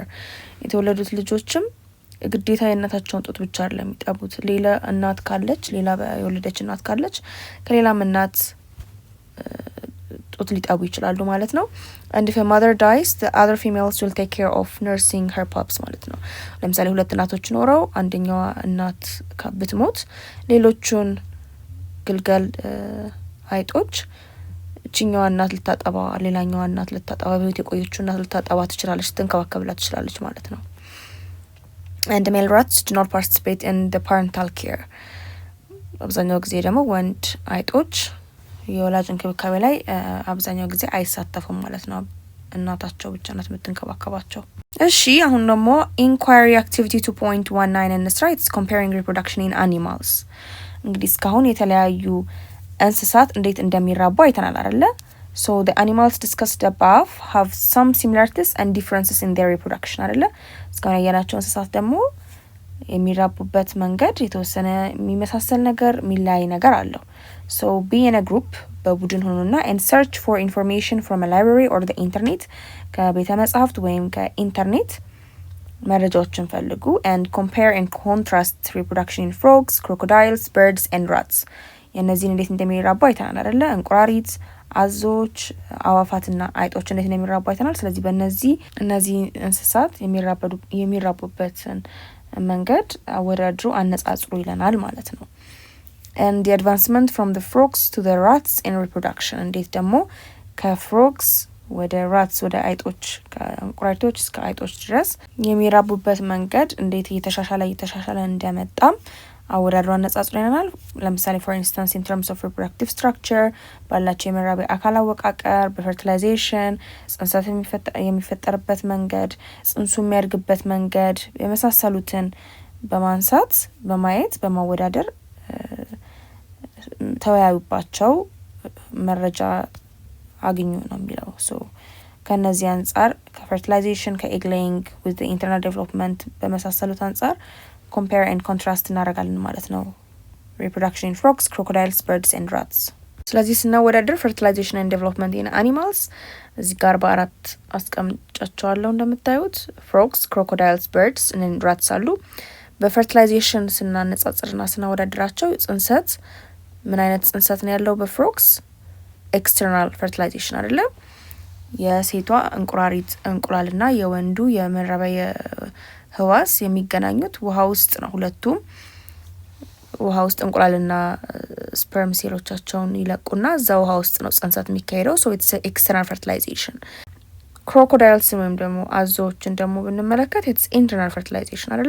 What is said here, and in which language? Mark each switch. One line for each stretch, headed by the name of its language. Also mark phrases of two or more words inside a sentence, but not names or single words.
Amharic: የተወለዱት ልጆችም ግዴታ የእናታቸውን ጡት ብቻ አይደለም የሚጠቡት። ሌላ እናት ካለች ሌላ የወለደች እናት ካለች ከሌላም እናት ጡት ሊጠቡ ይችላሉ ማለት ነው።
English: And if a mother dies, the other females will take care of nursing her pups
Amharic: ማለት ነው። ለምሳሌ ሁለት እናቶች ኖረው አንደኛዋ እናት ብትሞት ሌሎቹን ግልገል አይጦች እቺኛዋ እናት ልታጠባ ሌላኛዋ እናት ልታጠባ በቤት የቆየችው እናት ልታጠባ ትችላለች፣ ትንከባከብላት ትችላለች ማለት ነው።
English: And the male rats do not participate in the parental care.
Amharic: አብዛኛው ጊዜ ደግሞ ወንድ አይጦች የወላጅ እንክብካቤ ላይ አብዛኛው ጊዜ አይሳተፉም ማለት ነው። እናታቸው ብቻ ናት የምትንከባከባቸው። እሺ አሁን ደግሞ
English: inquiry activity 2.19
Amharic: እንስራ።
English: It's comparing reproduction in animals።
Amharic: እንግዲህ እስካሁን የተለያዩ እንስሳት እንዴት እንደሚራቡ አይተናል አይደለ?
English: So the animals discussed above have some similarities and differences in their reproduction አይደለ?
Amharic: እስካሁን ያየናቸው እንስሳት ደግሞ የሚራቡበት መንገድ የተወሰነ የሚመሳሰል ነገር የሚለያይ ነገር አለው።
English: So be in a group
Amharic: በቡድን ሆኑና
English: and search for information from a library or the internet
Amharic: ከቤተ መጻሕፍት ወይም ከኢንተርኔት መረጃዎችን ፈልጉ
English: and compare and contrast reproduction in frogs, crocodiles, birds and rats።
Amharic: የእነዚህን እንዴት እንደሚራቡ አይተናል አይደለ? እንቁራሪት፣ አዞች፣ አዋፋትና አይጦች እንዴት እንደሚራቡ አይተናል። ስለዚህ እነዚህ እንስሳት የሚራቡበትን መንገድ አወዳድሩ፣ አነጻጽሩ ይለናል ማለት ነው።
English: And the advancement from the frogs to the rats in reproduction
Amharic: እንዴት ደግሞ ከፍሮግስ ወደ ራትስ ወደ አይጦች ከእንቁራሪቶች እስከ አይጦች ድረስ የሚራቡበት መንገድ እንዴት እየተሻሻለ እንደመጣም አወዳድሮ አነጻጽሮ ይለናል። ለምሳሌ
English: for instance in terms of reproductive structure
Amharic: ባላቸው የመራቢያ አካል አወቃቀር፣ በፈርቲላይዜሽን ጽንሰት የሚፈጠርበት መንገድ፣ ጽንሱ የሚያድግበት መንገድ የመሳሰሉትን በማንሳት በማየት በማወዳደር ተወያዩባቸው፣ መረጃ አግኙ ነው የሚለው። ሶ ከነዚህ አንጻር ከፈርቲላይዜሽን ከኤግ ሌይንግ
English: with the internal
Amharic: development በመሳሰሉት አንጻር
English: compare and contrast
Amharic: እናደርጋለን ማለት ነው።
English: reproduction in frogs, crocodiles, birds and rats።
Amharic: ስለዚህ ስናወዳደር
English: fertilization and development in animals
Amharic: እዚህ ጋር በአራት አስቀምጫቸዋለሁ እንደምታዩት
English: frogs, crocodiles, birds and rats
Amharic: አሉ። በፈርቲላይዜሽን ስናነጻጽርና ስናወዳድራቸው ጽንሰት ምን አይነት ጽንሰት ነው ያለው? በፍሮግስ
English: external fertilization
Amharic: አይደለ? የሴቷ እንቁራሪት እንቁላልና የወንዱ የመራቢያ ህዋስ የሚገናኙት ውሃ ውስጥ ነው። ሁለቱም ውሃ ውስጥ እንቁላልና ስፐርም ሴሎቻቸውን ይለቁና እዛ ውሃ ውስጥ ነው ጽንሰት የሚካሄደው።
English: so it's external fertilization።
Amharic: ክሮኮዳይልስ ወይም ደግሞ አዞዎችን ደግሞ ብንመለከት
English: it's internal fertilization
Amharic: አይደለ?